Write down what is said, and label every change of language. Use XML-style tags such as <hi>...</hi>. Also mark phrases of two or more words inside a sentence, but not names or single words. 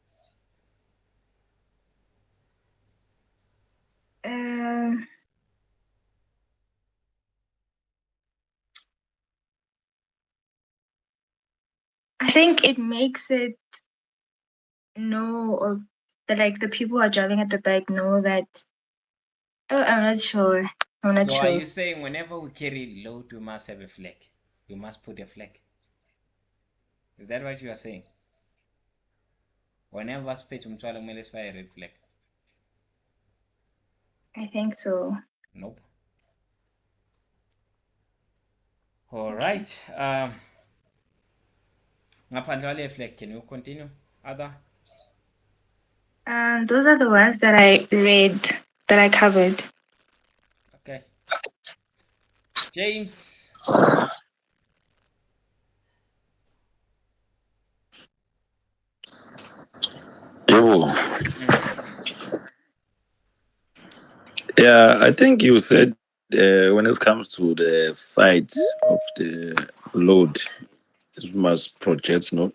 <en>Um, I think it makes it know, or the people who are driving at the back know that. Oh, I'm not sure. I'm not So are sure. you saying whenever we carry load, we must have a flag? We must put a flag? Is that what you are saying?</en> <zu>Whenever spethu umthwalo kumele sifake</zu> <en>a red flag? I think so. Nope. All Okay. right.</en> <zu>Ngaphandle kwale</zu> <en>flag, can you continue? Other? Those are the ones that I read, that I covered. Okay. James. Yo, yeah, I think you said when it comes to the size of the load, it must project not.</en>